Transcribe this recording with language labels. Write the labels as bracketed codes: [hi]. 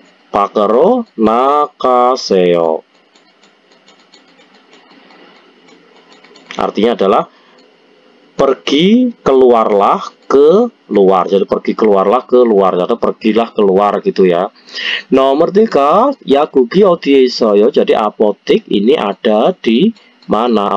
[ko] pakero 나가세요. [id] Artinya adalah pergi keluarlah ke luar. Jadi pergi keluarlah ke luar atau pergilah keluar gitu ya. Nomor 3, [ko] 야국이 어디에 있어요? [id] Jadi apotek ini ada di mana?